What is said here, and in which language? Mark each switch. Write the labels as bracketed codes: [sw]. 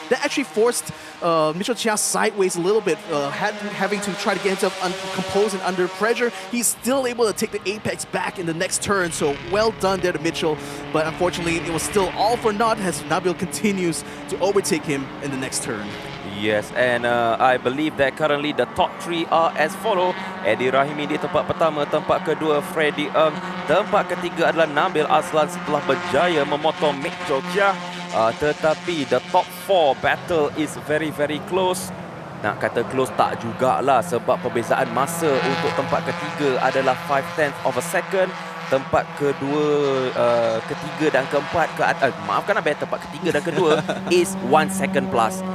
[en] That actually forced Mitchell Chia sideways a little bit, having to try to get himself composed and under pressure. He's still able to take the apex back in the next turn. So well done there to Mitchell. But unfortunately, it was still all for naught as Nabil continues to overtake him in the next turn. Yes, and I believe that currently the top 3 are as follow. [ms] Adi Rahimi di tempat pertama, tempat kedua Freddie Ng, tempat ketiga adalah Nabil Aslan setelah berjaya memotong Mitchell Chia. Tetapi the top 4 battle is very, very close. Nak kata close tak jugalah, sebab perbezaan masa untuk tempat ketiga adalah [en] 0.5 of a second. [ms] Tempat kedua, ketiga dan keempat, maafkan abang, tempat ketiga dan kedua [en] is 1 second plus.